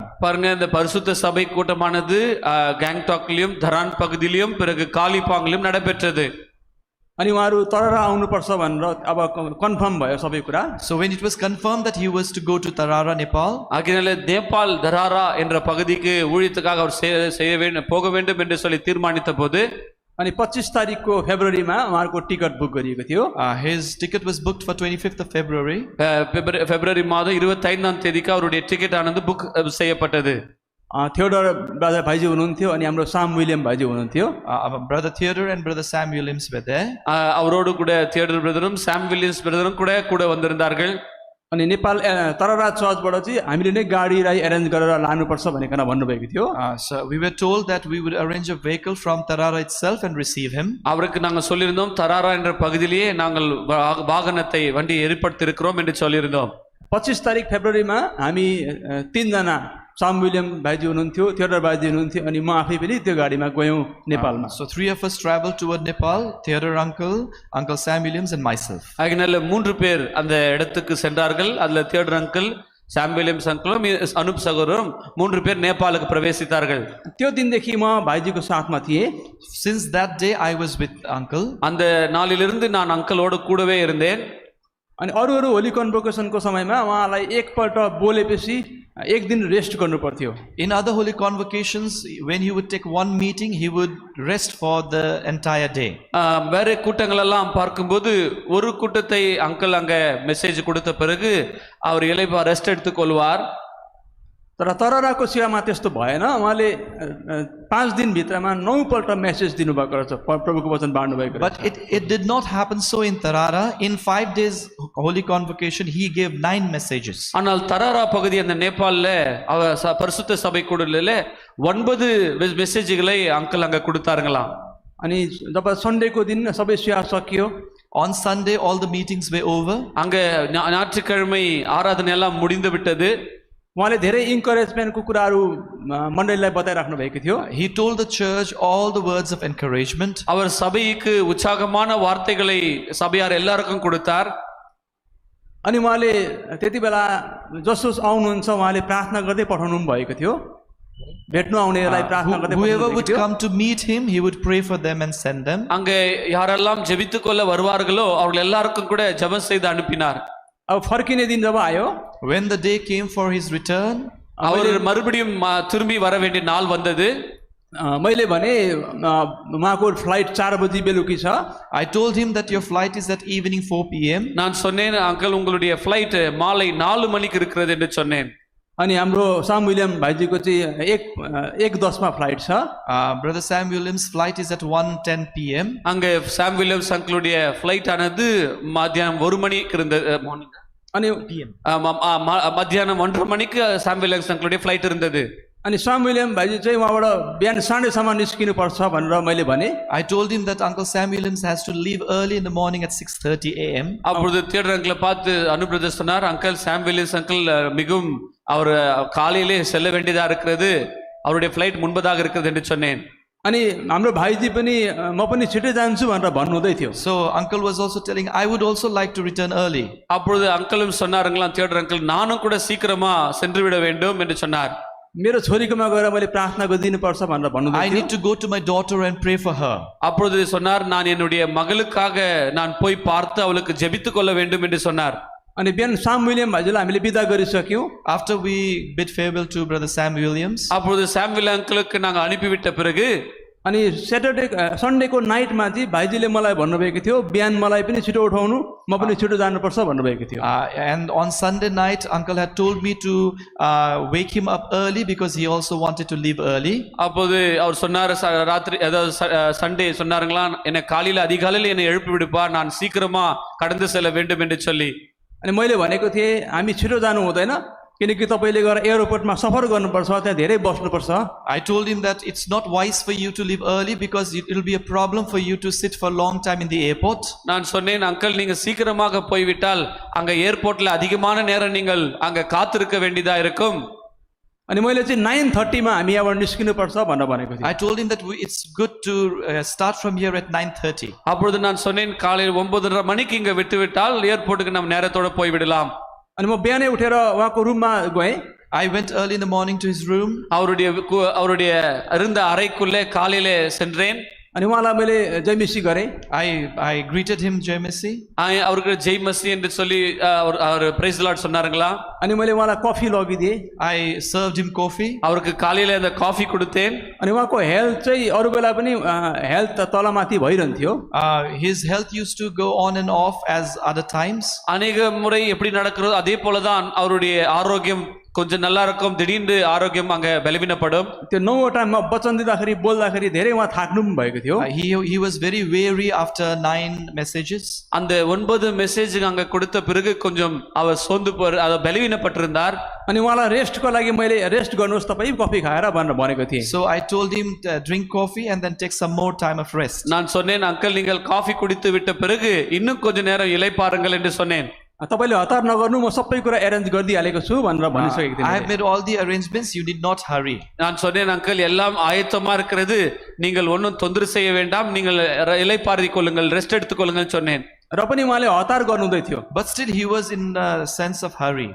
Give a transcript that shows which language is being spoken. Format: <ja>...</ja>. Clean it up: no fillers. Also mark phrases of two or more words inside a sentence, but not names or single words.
<ta>பாருங்க, இந்த பரிசுத்த சபை கூட்டமானது கேங்டாக்லயும் தரான் பகுதியிலும் பிறகு காலிபாங்கிலும் நடைபெற்றது.</ta> <ne>अनि उहाँहरू तररा आउनुपर्छ भनेर अब कन्फर्म भयो सबै कुरा.</ne> <en>So when it was confirmed that he was to go to Tarara, Nepal,</en> <ta>ஆகையினால நேபாள் தராரா என்ற பகுதிக்கு ஊழியத்துக்காக அவர் செய்ய வேண்டும் போக வேண்டும் என்று சொல்லி தீர்மானித்த போது,</ta> <ne>अनि 25 तारिकको फेब्रुअरीमा उहाँहरूको टिकट बुक गरिएको थियो.</ne> <en>his ticket was booked for 25th of February.</en> <ta>பிப்ரவரி மாதம் 25ஆம் தேதிக்கு அவருடைய டிக்கெட் ஆனது புக் செய்யப்பட்டது.</ta> <ne>थियोडर ब्रदर भाइजी हुनुहुन्थ्यो, अनि हाम्रो साम विलियम भाइजी हुनुहुन्थ्यो.</ne> <en>Brother Theodore and Brother Sam Williams were there.</en> <ta>அவரோடு கூட தியோடர் பிரதரும் சாம் வில்லியம்ஸ் பிரதரும் கூட வந்திருந்தார்கள்.</ta> <ne>अनि नेपाल तररा चर्चबाट चाहिँ हामीले नै गाडीलाई एरेन्ज गरेर लानुपर्छ भनेर भन्नुभएको थियो.</ne> <en>So we were told that we would arrange a vehicle from Tarara itself and receive him.</en> <ta>அவருக்கு நாங்கள் சொல்லியிருந்தோம், தராரா என்ற பகுதியிலேயே நாங்கள் வாகனத்தை வண்டியை ஏற்படுத்தி இருக்கிறோம் என்று சொல்லியிருந்தோம்.</ta> <ne>25 तारिक फेब्रुअरीमा हामी 3 जना, साम विलियम भाइजी हुनुहुन्थ्यो, थियोडर भाइजी हुनुहुन्थ्यो, अनि म आफै पनि त्यो गाडीमा गयौँ नेपालमा.</ne> <en>So 3 of us traveled toward Nepal, Theodore uncle, Uncle Sam Williams and myself.</en> <ta>ஆகையினால 3 பேர் அந்த இடத்துக்கு சென்றார்கள். அதுல தியோடர் அங்கிள், சாம் வில்லியம்ஸ் அங்கிளும் அனுப் சகோதரரும் 3 பேர் நேபாளுக்கு பிரவேசித்தார்கள்.</ta> <ne>त्यो दिनदेखि म भाइजीको साथमा थिएँ.</ne> <en>Since that day I was with uncle.</en> <ta>அந்த நாளிலிருந்து நான் அங்கிளோடு கூடவே இருந்தேன்.</ta> <ne>अनि अरू</ne> <en>holy convocationको</en> <ne>समयमा उहाँलाई एकपल्ट बोलेपछि एक दिन रेस्ट गर्नु पर्थ्यो.</ne> <en>In other holy convocations, when he would take one meeting, he would rest for the entire day.</en> <ta>வேற கூட்டங்கள் எல்லாம் பார்க்கும்போது ஒரு கூட்டத்தை அங்கிள் அங்க மெசேஜ் கொடுத்த பிறகு அவர் இளைப்பா ரெஸ்ட் எடுத்துக் கொள்வார்.</ta> <ne>तर तरराको सेवामा त्यस्तो भएन। उहाँले 5 दिनभित्रमा 9 पल्ट मेसेज दिनुभएको रहेछ, प्रभुको वचन बाँड्नुभएको रहेछ।</ne> <en>But it did not happen so in Tarara. In 5 days Holy Convocation, he gave 9 messages.</en> <ta>ஆனால் தராரா பகுதி அந்த நேபாளில் பரிசுத்த சபை கூடலில் 9 மெசேஜ்களை அங்கிள் அங்க கொடுத்தாருங்களாம்.</ta> <ne>अनि जब सन्डेको दिन सबै सेवा सकियो,</ne> <en>On Sunday, all the meetings were over.</en> <ta>அங்க ஞாயிற்றுக்கிழமை ஆராதனை எல்லாம் முடிந்து விட்டது.</ta> <ne>उहाँले धेरै इन्करेजमेन्टको कुराहरू मण्डलीलाई बताइराख्नु भएको थियो।</ne> <en>He told the church all the words of encouragement.</en> <ta>அவர் சபைக்கு உற்சாகமான வார்த்தைகளை சபையார் எல்லாருக்கும் கொடுத்தார்.</ta> <ne>अनि उहाँले त्यति बेला जसोस आउनुहुन्छ उहाँले प्रार्थना गर्दै पठाउनु भएको थियो। भेट्नु आउनेलाई प्रार्थना गर्दै Whoever पठाउनु</ne> <en>would come to meet him, he would pray for them and send them.</en> <ta>அங்க யாரெல்லாம் ஜெபித்துக் கொள்ள வருவார்களோ அவர்கள் எல்லாருக்கும் கூட ஜெபம் செய்து அனுப்பினார்.</ta> <ne>अब फर्किने दिन जब आयो,</ne> <en>When the day came for his return,</en> <ta>அவர் மறுபடியும் திரும்பி வர வேண்டிய நாள் வந்தது.</ta> <ne>मैले भने उहाँको फ्लाइट 4 बजी बेलुकी छ।</ne> <en>I told him that your flight is at evening 4 p.m.</en> <ta>நான் சொன்னேன், அங்கிள் உங்களுடைய ஃப்ளைட் மாலை 4 மணிக்கு இருக்கிறது என்று சொன்னேன்.</ta> <ne>अनि हाम्रो साम विलियम भाइजीको चाहिँ 1:10 मा फ्लाइट छ।</ne> <en>Brother Sam Williams' flight is at 1:10 p.m.</en> <ta>அங்க சாம் வில்லியம்ஸ் அங்கிளுடைய ஃப்ளைட் ஆனது மத்தியானம் 1 மணிக்கு இருந்தது. अनि மத்தியானம் 1:30 மணிக்கு சாம் வில்லியம்ஸ் அங்கிளுடைய ஃப்ளைட் இருந்தது.</ta> <ne>अनि साम विलियम भाइजी चाहिँ उहाँबाट बिहान 6:30 निस्किनु पर्छ भनेर मैले भने।</ne> <en>I told him that Uncle Sam Williams has to leave early in the morning at 6:30 a.m.</en> <ta>அப்பொழுது தியேட்டர் அங்கிளை பார்த்து அனுபிரதர் சொன்னார், அங்கிள் சாம் வில்லியம்ஸ் அங்கிள் மிகவும் அவர் காலையிலே செல்ல வேண்டியதா இருக்கிறது, அவருடைய ஃப்ளைட் முன்பதாக இருக்கிறது என்று சொன்னேன்.</ta> <ne>अनि हाम्रो भाइजी पनि म पनि छिटै जान्छु भनेर भन्नुहुँदै थियो।</ne> <en>So uncle was also telling, I would also like to return early.</en> <ta>அப்பொழுது அங்கிளும் சொன்னாருங்களாம், தியேட்டர் அங்கிள் நானும் கூட சீக்கிரமா சென்று விட வேண்டும் என்று சொன்னார்.</ta> <ne>मेरो छोरीकोमा गएर मैले प्रार्थना गरिदिनु पर्छ भनेर भन्नुहुँदै I थियो।</ne> <en>need to go to my daughter and pray for her.</en> <ta>அப்பொழுது சொன்னார், நான் என்னுடைய மகளுக்காக நான் போய் பார்த்து அவளுக்கு ஜெபித்துக் கொள்ள வேண்டும் என்று சொன்னார்.</ta> <ne>अनि बिहान साम विलियम भाइजीलाई हामीले बिदा गरिसक्यौँ।</ne> <en>After we bid farewell to Brother Sam Williams,</en> <ta>அப்பொழுது சாமுவேல் அங்கிளுக்கு நாங்கள் அனுப்பிவிட்ட பிறகு</ta> <ne>अनि</ne> <en>Sundayको nightमा</en> <ne>चाहिँ भाइजीले मलाई भन्नुभएको थियो, बिहान मलाई पनि छिटो उठाउनु, म पनि छिटो जानुपर्छ भन्नुभएको थियो।</ne> <en>and on Sunday night, uncle had told me to wake him up early because he also wanted to leave early.</en> <ta>அப்போது அவர் சொன்னார், ராத்திரி அதாவது சண்டே சொன்னாருங்களா, என்னை காலையில அதிகாலையில் என்னை எழுப்பி விடுப்பா, நான் சீக்கிரமா கடந்து செல்ல வேண்டும் என்று சொல்லி.</ta> <ne>अनि मैले भनेको थिएँ हामी छिटो जानु हुँदैन, किनकि तपाईँले गएर एयरपोर्टमा सफर गर्नुपर्छ, त्यहाँ धेरै बस्नुपर्छ।</ne> <en>I told him that it's not wise for you to leave early because it will be a problem for you to sit for a long time in the airport.</en> <ta>நான் சொன்னேன், அங்கிள் நீங்க சீக்கிரமாக போய்விட்டால் அங்க ஏர்போர்ட்ல அதிகமான நேரம் நீங்கள் அங்க காத்திருக்க வேண்டியதா இருக்கும்.</ta> <ne>अनि मैले चाहिँ 9:30 मा हामी यहाँबाट निस्किनुपर्छ भनेर भनेको थिएँ।</ne> <en>I told him that it's good to start from here at 9:30.</en> <ta>அப்பொழுது நான் சொன்னேன், காலையில் 9:30 மணிக்கு இங்க விட்டுவிட்டால் ஏர்போர்ட்டுக்கு நம்ம நேரத்தோட போய்விடலாம்.</ta> <ne>अनि म बिहानै उठेर उहाँको रुममा गएँ।</ne> <en>I went early in the morning to his room.</en> <ta>அவருடைய இருந்த அறைக்குள்ளே காலையிலே சென்றேன்.</ta> <ne>अनि उहाँलाई मैले जय मसी गरेँ।</ne> <en>I greeted him,</en> <ne>जय मसी.</ne> <ta>அவருக்கு</ta> <ne>जय मसी</ne> <ta>என்று சொல்லி அவர்</ta> <en>praise Lord</en> <ta>சொன்னாருங்களா.</ta> <ne>अनि मैले उहाँलाई कफी लगिदिएँ।</ne> <en>I served him coffee.</en> <ta>அவருக்கு காலையில அந்த காஃபி கொடுத்தேன்.</ta> <ne>अनि उहाँको हेल्थ चाहिँ अरू बेला पनि हेल्थ तलमाथि भइरहन्थ्यो।</ne> <en>His health used to go on and off as other times.</en> <ta>அநேக முறை எப்படி நடக்கிறதோ அதே போலதான் அவருடைய ஆரோக்கியம் கொஞ்சம் நல்லா இருக்கும், திடீர்னு ஆரோக்கியம் அங்க பலவீனப்படும்.</ta> <ne>त्यो 9 टाइममा वचन दिँदाखेरि बोल्दाखेरि धेरै उहाँ थाक्नु पनि भएको थियो।</ne> <en>He was very weary after 9 messages.</en> <ta>அந்த 9 மெசேஜ் அங்க கொடுத்த பிறகு கொஞ்சம் அவர் சோர்ந்து பலவீனப்பட்டிருந்தார்.</ta> <ne>अनि उहाँलाई रेस्टको लागि मैले रेस्ट गर्नुहोस् तपाईँ कफी खाएर भनेर भनेको थिएँ।</ne> <en>So I told him drink coffee and then take some more time of rest.</en> <ta>நான் சொன்னேன், அங்கிள் நீங்கள் காஃபி குடித்து விட்ட பிறகு இன்னும் கொஞ்ச நேரம் இளைப்பாருங்கள் என்று சொன்னேன்.</ta> <ne>तपाईले हतार नगर्नु, म सबै कुरा एरेन्ज गरिदिइहालेको छु भनेर भनिसकेको थिएँ।</ne> <en>I have made all the arrangements, you need not hurry.</en> <ta>நான் சொன்னேன், அங்கிள் எல்லாம் ஆயத்தமா இருக்கிறது, நீங்கள் ஒன்றும் தொந்தரவு செய்ய வேண்டாம், நீங்கள் இளைப்பாறுதி கொள்ளுங்கள், ரெஸ்ட் எடுத்துக்கொள்ளுங்கள் சொன்னேன்.</ta> <ne>र पनि उहाँले हतार गर्नुहुँदै थियो।</ne> <en>But still he was in a sense of hurry.</en>